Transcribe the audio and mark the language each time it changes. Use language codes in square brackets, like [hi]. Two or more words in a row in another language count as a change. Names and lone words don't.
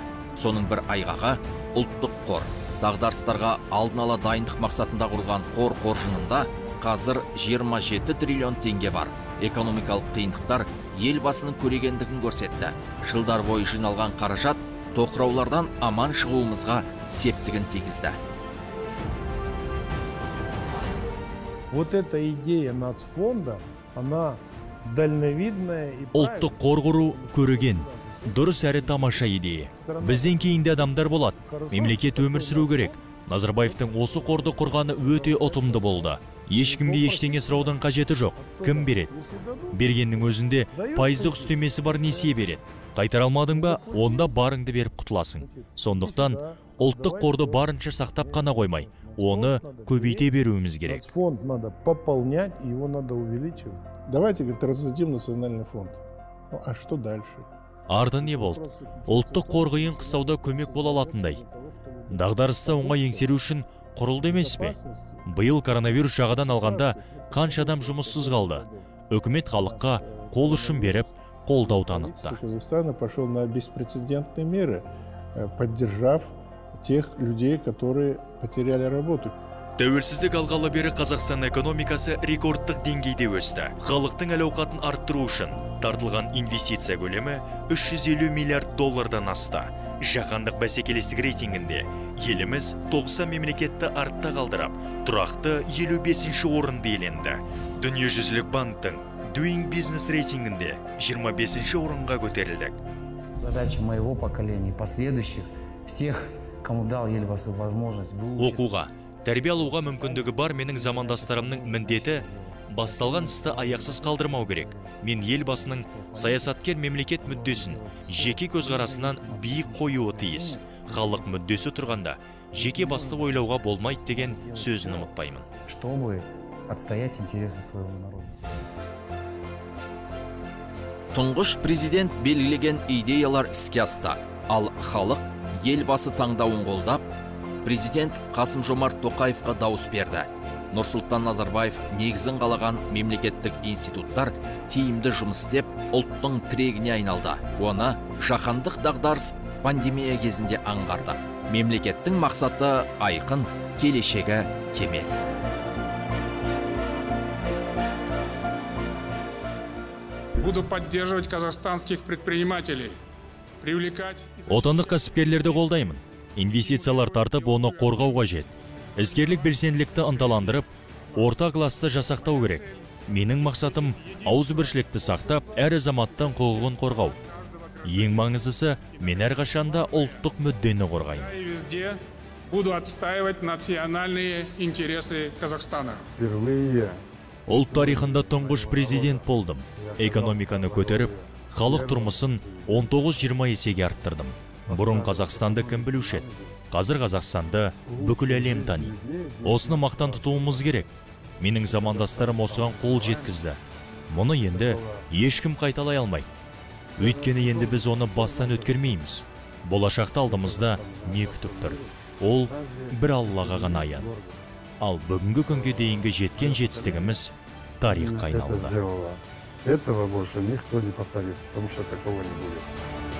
[kk] Соның бір айғағы ұлттық қор. Дағдарыстарға алдын ала дайындық мақсатында құрылған қор қоржынында қазір 27 триллион теңге бар. Экономикалық қиындықтар елбасының көрегендігін көрсетті. Жылдар бойы жиналған қаражат тоқыраулардан аман шығуымызға септігін тигізді. [ru] Вот эта идея нацфонда, она дальновидная и [kk] Ұлттық қор құру көреген. Дұрыс әрі тамаша идея. Бізден кейінді адамдар болады. Мемлекет өмір сүру керек. Назарбаевтың осы қорды құрғаны өте ұтымды болды. Ешкімге ештеңе сұраудың қажеті жоқ. Кім береді? Бергеннің өзінде пайыздық үстемесі бар несие береді. Қайтара алмадың ба, онда барыңды беріп құтыласың. Сондықтан ұлттық қорды барынша сақтап қана қоймай, оны көбейте беруіміз керек. [ru] Фонд надо пополнять, его надо увеличивать. Давайте, говорит, раздадим национальный фонд. Ну, а что дальше? [kk] Арды не болды? Ұлттық қор қиын қыстауда көмек бола алатындай. Дағдарыста оңай еңсеру үшін құрылды емес пе? Биыл коронавирус жағадан алғанда қанша адам жұмыссыз қалды. Үкімет халыққа қол ұшын беріп, қолдау танытты. [ru] Казахстан пошел на беспрецедентные меры, поддержав тех людей, которые потеряли работу. [kk] Тәуелсіздік алғалы бері Қазақстан экономикасы рекордтық деңгейде өсті. Халықтың әл-ауқатын арттыру үшін тартылған инвестиция көлемі 350 миллиард доллардан асты. Жаһандық бәсекелестік рейтингінде еліміз 90 мемлекетті артта қалдырып, тұрақты 55-ші орынды иеленді. Дүниежүзілік банктың Doing Business рейтингінде 25-ші орынға көтерілдік. [ru] Задача моего поколения, последующих, всех, кому дал елбасы возможность [kk] Оқуға, тәрбие алуға мүмкіндігі бар менің замандастарымның міндеті басталған істі аяқсыз қалдырмау керек. Мен елбасының саясаткер мемлекет мүддесін жеке көзқарасынан биік қоюы тиіс. Халық мүддесі тұрғанда жеке басты ойлауға болмайды деген сөзін ұмытпаймын. [ru] Чтобы отстоять интересы своего народа. [kk] Тұңғыш президент белгілеген идеялар іске асты. Ал халық елбасы таңдауын қолдап, президент Қасым-Жомарт Тоқаевқа дауыс берді. Нұрсұлтан Назарбаев негізін қалаған мемлекеттік институттар тиімді жұмыс істеп, ұлттың тірегіне айналды. Оны жаһандық дағдарыс пандемия кезінде аңғарды. Мемлекеттің мақсаты айқын, келешегі кемел. [ru] Буду поддерживать казахстанских предпринимателей, привлекать... [kk] Отандық кәсіпкерлерді қолдаймын. Инвестициялар тартып, оны қорғау қажет. Іскерлік белсенділікті ынталандырып, орта класты жасақтау керек. Менің мақсатым ауызбіршілікті сақтап, әр азаматтың құқығын қорғау. Ең маңыздысы, мен әрқашанда ұлттық мүддені қорғаймын. [ru] Везде буду отстаивать национальные интересы Казахстана. Впервые [kk] Ұлт тарихында тұңғыш президент болдым. Экономиканы көтеріп, халық тұрмысын 19-20 есеге арттырдым. Бұрын Қазақстанды кім білуші еді? Қазір Қазақстанды бүкіл әлем таниды. Осыны мақтан тұтуымыз керек. Менің замандастарым осыған қол жеткізді. Мұны енді ешкім қайталай алмайды. Өйткені енді біз оны бастан өткермейміз. Болашақта алдымызда не күтіп тұр? Ол бір Аллаға ғана аян. Ал бүгінгі күнге дейінгі жеткен жетістігіміз тарихқа айналды. [ru] Этого больше никто не посадит, потому что такого не будет.